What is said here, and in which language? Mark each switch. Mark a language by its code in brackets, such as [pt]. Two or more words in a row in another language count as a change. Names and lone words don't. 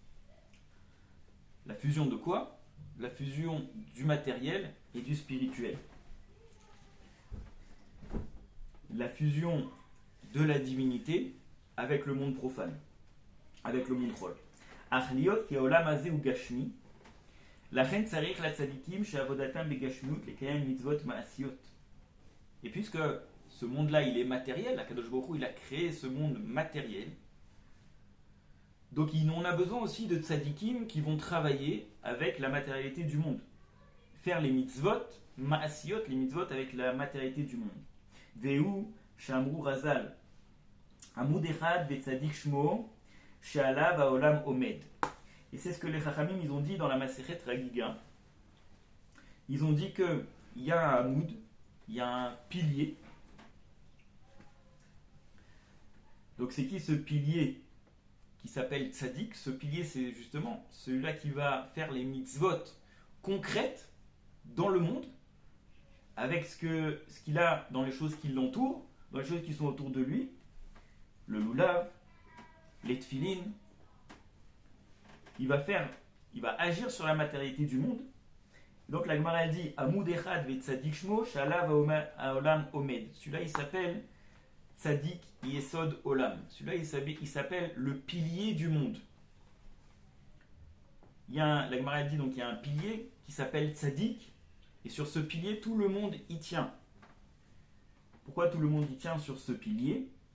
[fr] La fusion de quoi? La fusion du matériel et du spirituel. La fusion de la divinité avec le monde profane, avec le monde rôle. [he] אחליות כי עולם הזה הוא גשמי, לכן צריך לצדיקים שעבודתם בגשמיות לקיים מצוות מעשיות. [fr] Et puisque ce monde-là, il est matériel, [he] הקדוש ברוך הוא, [fr] il a créé ce monde matériel, donc on a besoin aussi de tzadikim qui vont travailler avec la matérialité du monde. Faire les [he] מצוות מעשיות, [fr] les mitzvot avec la matérialité du monde. [he] וזהו שאמרו רז״ל. עמוד אחד וצדיק שמו שעליו העולם עומד. [fr] Et c'est ce que les Chachamim ils ont dit dans la Masechet Ragiga. Ils ont dit qu'il y a un amoud, il y a un pilier. Donc c'est qui ce pilier qui s'appelle Tzadik? Ce pilier, c'est justement celui-là qui va faire les mitzvot concrètes dans le monde, avec ce qu'il a dans les choses qui l'entourent, dans les choses qui sont autour de lui, le loulav, les tfilin. Il va agir sur la matérialité du monde. Donc la Gemara elle dit [he] עמוד אחד וצדיק שמו שעליו העולם עומד. [fr] Celui-là il s'appelle [he] צדיק יסוד עולם. [fr] Celui-là il s'appelle le pilier du monde. La Gemara dit donc il y a un pilier qui s'appelle Tzadik, et sur ce pilier tout le monde y tient. Pourquoi tout le monde y tient sur ce pilier?